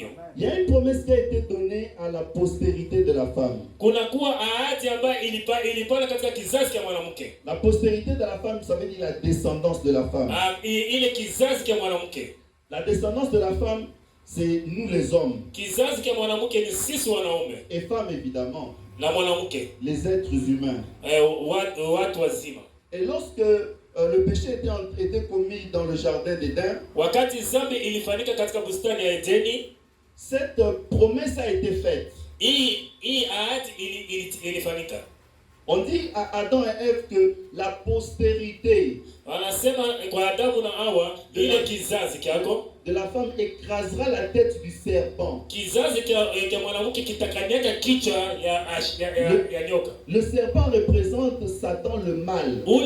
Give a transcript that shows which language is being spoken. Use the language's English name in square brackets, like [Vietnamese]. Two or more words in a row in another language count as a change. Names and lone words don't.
[French] Il y a une promesse qui a été donnée à la postérité de la femme. [Swahili] Kuna kuwa ahadi ambayo ilipana katika kizazi cha mwanamke. [French] La postérité de la femme, ça veut dire la descendance de la femme. [Swahili] Ile kizazi cha mwanamke. [French] La descendance de la femme, c'est nous les hommes. [Swahili] Kizazi cha mwanamke ni sisi wanaume. [French] Et femmes évidemment. [Swahili] Na mwanamke. [French] Les êtres humains. [Swahili] Watu wazima. [French] Et lorsque le péché était commis dans le jardin d'Éden, [Swahili] wakati zambi ilifanyika katika bustani ya Edeni, [French] cette promesse a été faite. [Swahili] Hii ahadi ilifanyika. [French] On dit à Adam et Ève que la postérité de la femme écrasera la tête du serpent. Le serpent représente Satan, le mal.